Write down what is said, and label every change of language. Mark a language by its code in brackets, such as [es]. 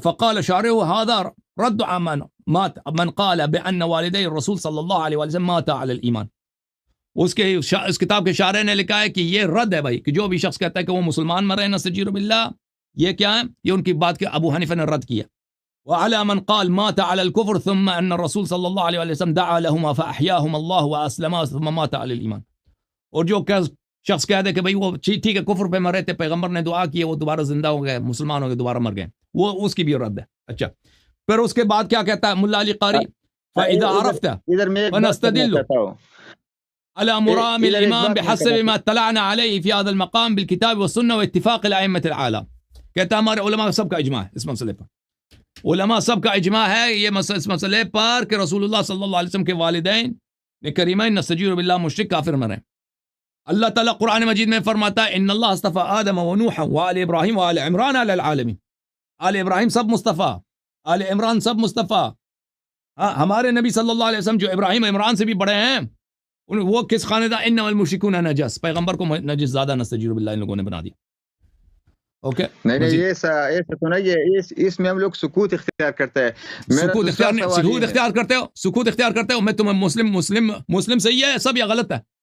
[ar] فقال شارح هذا رد عن من قال بأن والدي الرسول صلی اللہ علیہ وآلہ وسلم مات علی الایمان. [ur] اس کتاب کے شارح نے لکھا ہے کہ یہ رد ہے بھائی، کہ جو بھی شخص کہتا ہے کہ وہ مسلمان مرے [ar] نستجیر باللہ، [ur] یہ کیا ہے؟ یہ ان کی بات کے ابو حنیفہ نے رد کیا. [ar] وعلى من قال مات على الكفر ثم ان الرسول صلی اللہ علیہ وسلم دعا لهما فاحياهما الله واسلما ثم مات على الايمان. [ur] اور جو شخص کہہ دے کہ بھئی وہ ٹھیک ہے کفر پہ مرے تھے، پیغمبر نے دعا کی، وہ دوبارہ زندہ ہو گئے، مسلمان ہو گئے، دوبارہ مر گئے، وہ اس کی بھی رد ہے. اچھا، پھر اس کے بعد کیا کہتا ہے ملا علی قاری؟ [ar] فاذا عرفت فنستدل على مرام الامام بحسب ما اطلعنا عليه في هذا المقام بالكتاب والسنه واتفاق الائمه الاعلام. [ur] کہتا ہے ہمارے علماء سب کا اجماع ہے اس مسئلے پر، علماء سب کا اجماع ہے یہ اس مسئلے پر کہ رسول اللہ صلی اللہ علیہ وسلم کے والدین کریمین [ar] نستجیر باللہ [ur] مشرک کافر مرے. اللہ تعالیٰ قرآن مجید میں فرماتا ہے [ar] ان اللہ اصطفى آدم ونوحا وآل ابراہیم وآل عمران علی العالمین. [ur] آل ابراہیم سب مصطفیٰ، آل عمران سب مصطفیٰ. ہاں، ہمارے نبی صلی اللہ علیہ وسلم جو ابراہیم عمران سے بھی بڑے ہیں، وہ کس خاندان؟ [ar] انما المشرکون نجس، [ur] پیغمبر کو نجس زیادہ [ar] نستجیر باللہ [ur] ان لوگوں نے بنا دیا. [en] okay, [ur] نہیں ایسا تو نہیں ہے، اس میں ہم لوگ سکوت اختیار کرتے ہیں. سکوت اختیار کرتے ہو، سکوت اختیار کرتے ہو. میں تمہیں مسلم صحیح ہے سب یا غلط ہے؟